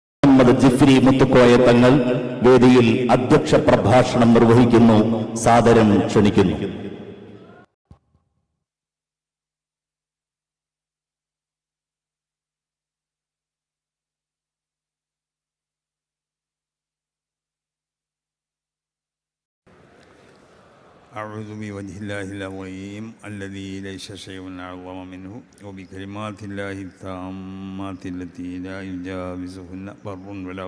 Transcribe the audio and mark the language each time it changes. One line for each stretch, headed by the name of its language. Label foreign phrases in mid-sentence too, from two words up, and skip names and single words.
Malayalam: മുഹമ്മദ് ജിഫ്രി മുത്തുക്കോയ തങ്ങൾ വേദിയിൽ അധ്യക്ഷ പ്രഭാഷണം നിർവഹിക്കുന്നു. സാദരം ക്ഷണിക്കുന്നു.
Arabic: أعوذ بوجه الله العظيم الذي ليس شيء أعظم منه وبكلمات الله التامات التي لا يجاوزهن بر ولا